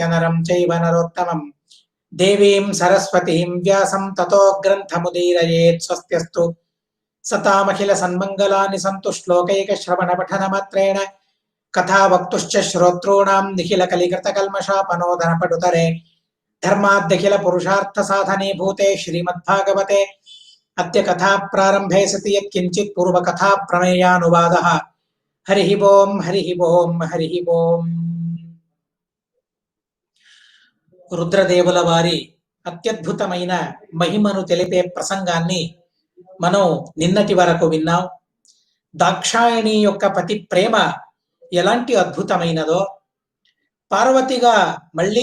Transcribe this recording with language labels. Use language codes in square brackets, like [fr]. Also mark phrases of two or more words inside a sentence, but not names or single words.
[sa] नरं चैव नरोत्तमं देवीं सरस्वतीं व्यासं ततो ग्रन्थमुदीरयेत् स्वस्त्यस्तु सतामखिल सन्मङ्गलानि सन्तु श्लोकैकश्रवणपठनमात्रेण कथा वक्तुश्च श्रोतॄणां निखिल कलिकृतकल्मषापनोदनपटुतरे धर्माद्यखिल पुरुषार्थ साधने भूते श्रीमद्भागवते अद्य कथा प्रारंभे सति यत्किंचित् पूर्व कथा प्रमेयानुवादः। हरिः ओम हरिः ओम हरिः ओम। [te] రుద్రదేవుల వారి అత్యద్భుతమైన మహిమను తెలిపే ప్రసంగాన్ని మనం నిన్నటి వరకు విన్నాం. దాక్షాయణి యొక్క పతి ప్రేమ ఎలాంటి అద్భుతమైనదో, పార్వతిగా మళ్ళీ